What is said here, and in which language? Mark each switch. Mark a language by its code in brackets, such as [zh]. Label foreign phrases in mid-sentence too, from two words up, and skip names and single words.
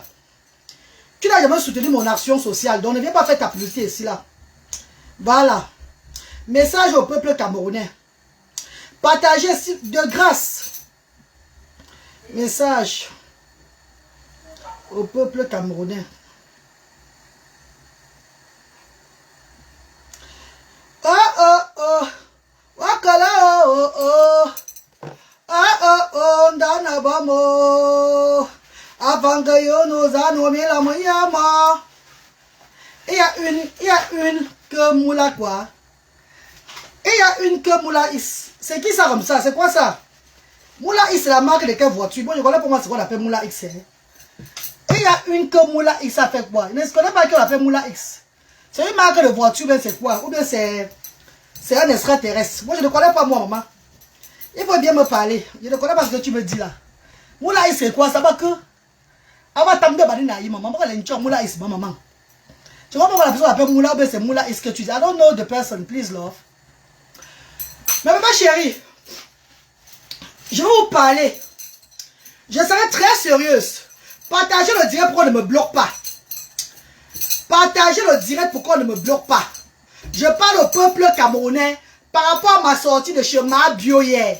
[fr] Tu n'as jamais soutenu mon action sociale. Donc ne viens pas faire ta publicité ici là. Voilà. Message au peuple camerounais. Partagez de grâce. Message au peuple camerounais. Wakala ndana bamo. Avangayo no zano me la moyama. Il y a une que moula quoi. Et il y a une que moula is. C'est qui ça comme ça? C'est quoi ça? Moula X, c'est la marque de quelle voiture? Bon, je connais pour moi ce qu'on appelle Moula X. Et il y a une que Moula X, ça fait quoi? Je ne connais pas qu'on appelle Moula X. C'est une marque de voiture, mais c'est quoi? Ou bien c'est un extraterrestre. Moi, je ne connais pas moi, maman. Il faut bien me parler. Je ne connais pas ce que tu me dis là. Moula X, c'est quoi? Ça va que? Avant de t'amener maman, Moula X, maman. Tu vois pas la personne appelle Moula, ou bien c'est Moula X que tu dis. [en] I don't know the person, please, love. [fr] Mais maman chérie, je vais vous parler. Je serai très sérieuse. Partagez le direct pour qu'on ne me bloque pas. Partagez le direct pour qu'on ne me bloque pas. Je parle au peuple camerounais par rapport à ma sortie de chez Mabio hier.